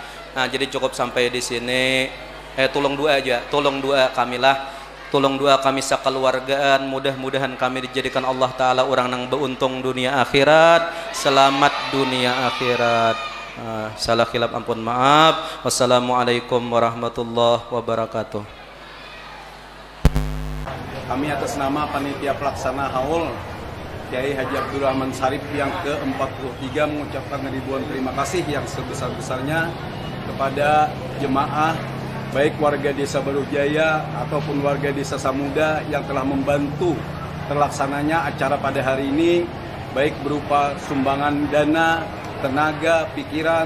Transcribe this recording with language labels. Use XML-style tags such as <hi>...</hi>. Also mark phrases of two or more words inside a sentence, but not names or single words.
<bjn>Nah jadi cukup sampai di sini. Tolong doa aja, tolong doa kamilah, tolong doa kami sekeluargaan, mudah-mudahan kami dijadikan Allah Ta'ala orang nang beruntung dunia akhirat, selamat dunia akhirat. Salah khilaf ampun maaf.</bjn> <ar>والسلام عليكم ورحمة الله وبركاته.</ar> <id>Kami atas nama panitia pelaksana haul Kiai Haji Abdurrahman Sarip yang ke-43 mengucapkan ribuan terima kasih yang sebesar-besarnya kepada jemaah baik warga Desa Barujaya ataupun warga Desa Samuda yang telah membantu terlaksananya acara pada hari ini, baik berupa sumbangan dana, tenaga, pikiran.</id>